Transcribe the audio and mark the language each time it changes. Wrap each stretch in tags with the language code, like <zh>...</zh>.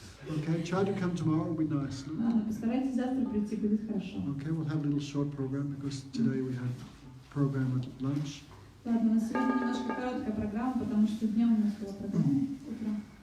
<en>Okay, try to come tomorrow, it'll be nice. No?</en> <ru>Ладно, постарайтесь завтра прийти, будет хорошо.</ru> <en>Okay, we'll have a little short program because today we had program at lunch.</en> <ru>Ладно, у нас сегодня немножко короткая программа, потому что днем у нас была программа утром.</ru>